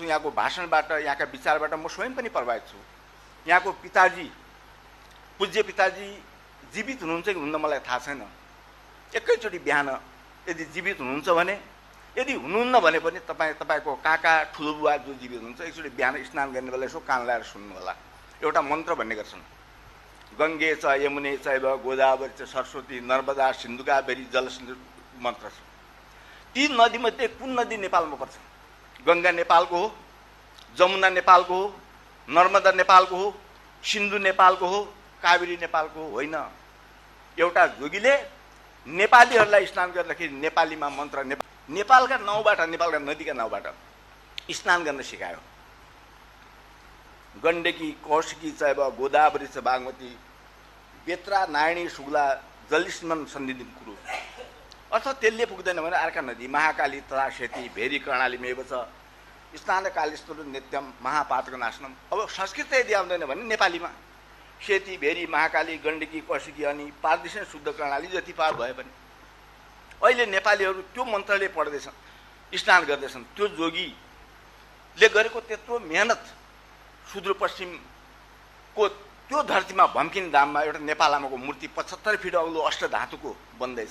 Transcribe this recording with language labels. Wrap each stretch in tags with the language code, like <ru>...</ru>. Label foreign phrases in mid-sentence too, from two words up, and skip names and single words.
<ne>यहाँको भाषणबाट, यहाँका विचारबाट म स्वयं पनि प्रभावित छु। यहाँको पिताजी, पूज्य पिताजी जीवित हुनुहुन्छ कि हुन्न मलाई थाहा छैन। एकैचोटि बिहान यदि जीवित हुनुहुन्छ भने, यदि हुनुहुन्न भने पनि तपाईँको काका ठुलो बुवा जो जीवित हुनुहुन्छ एकचोटि बिहान स्नान गर्ने बेला यसो कान लगाएर सुन्नु होला। एउटा मन्त्र भन्ने गर्छन्,</ne> <sa>गङ्गे च यमुने चैव गोदावरी च सरस्वती नर्मदा सिन्धुकावेरी जलसिन्धु</sa> <ne>मन्त्र छ। ती नदीमध्ये कुन नदी नेपालमा पर्छ? गङ्गा नेपालको हो, जमुना नेपालको हो, नर्मदा नेपालको हो, सिन्धु नेपालको हो, कावेरी नेपालको हो? होइन। एउटा जोगीले नेपालीहरूलाई स्नान गर्दाखेरि नेपालीमा मन्त्र नेपालका नाउँबाट, नेपालका नदीका नाउँबाट स्नान गर्न सिकायो।</ne> <sa>गण्डकी कौशिकी चैव गोदावरी च बागमती बेत्रा नारायणी शुक्ला जलिस्मन सन्निधिम कुरु।</sa> <ne>अर्थात् त्यसले पुग्दैन भने अर्का नदी</ne> <sa>महाकाली तथा सेती भेरी कर्णालीमेव छ स्नानकालेस्तुर नित्यम महापातक नाशनम।</sa> <ne>अब संस्कृत यदि आउँदैन भने नेपालीमा सेती भेरी महाकाली गण्डकी कौशिकी अनि पारदिशन शुद्ध कर्णाली जति पार भए पनि अहिले नेपालीहरू त्यो मन्त्रले पढ्दैछन्, स्नान गर्दैछन्। त्यो जोगीले गरेको त्यत्रो मेहनत सुदूरपश्चिमको त्यो धरतीमा भम्किनी धाममा एउटा नेपाल आमाको मूर्ति 75 फिट अग्लो अष्टधातुको बन्दैछ।</ne>